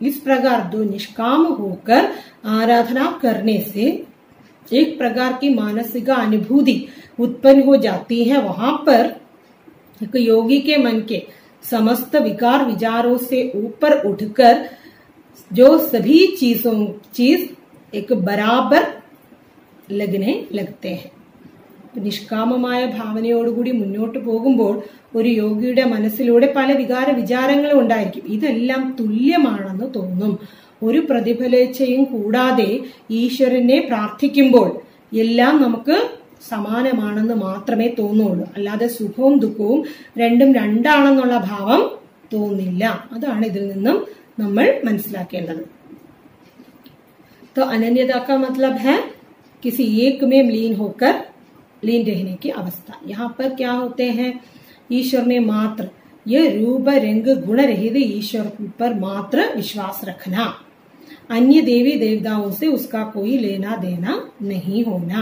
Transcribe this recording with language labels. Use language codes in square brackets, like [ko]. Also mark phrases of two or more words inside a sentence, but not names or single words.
[hi] इस प्रकार जो निष्काम होकर आराधना करने से एक प्रकार की मानसिक अनुभूति उत्पन्न हो जाती है। वहां पर एक योगी के मन के समस्त विकार विचारों से ऊपर उठकर जो सभी चीज एक बराबर लगने लगते हैं। [ml] നിഷ്കാമമായ ഭാവനയോടുകൂടി മുന്നോട്ട് പോകുമ്പോൾ ഒരു യോഗിയുടെ മനസ്സിലൂടെ പല വികാര വിചാരങ്ങളും ഉണ്ടായിരിക്കും. ഇതെല്ലാം തുല്യമാണെന്ന് തോന്നും. ഒരു പ്രതിഫലേച്ഛയും കൂടാതെ ഈശ്വരനെ പ്രാർത്ഥിക്കുമ്പോൾ എല്ലാം നമുക്ക് സമാനമാണെന്ന് മാത്രമേ തോന്നുള്ളൂ. അല്ലാതെ സുഖവും ദുഃഖവും രണ്ടും രണ്ടാണെന്നുള്ള ഭാവം തോന്നില്ല. അതാണ് ഇതിൽ നിന്നും നമ്മൾ മനസ്സിലാക്കേണ്ടത്. [hi] तो अनन्यता का मतलब है किसी एक में लीन रहने की अवस्था. यहाँ पर क्या होते हैं, ईश्वर में मात्र ये रूप रंग गुण रहित ईश्वर पर मात्र विश्वास रखना, अन्य देवी देवताओं से उसका कोई लेना देना नहीं होना.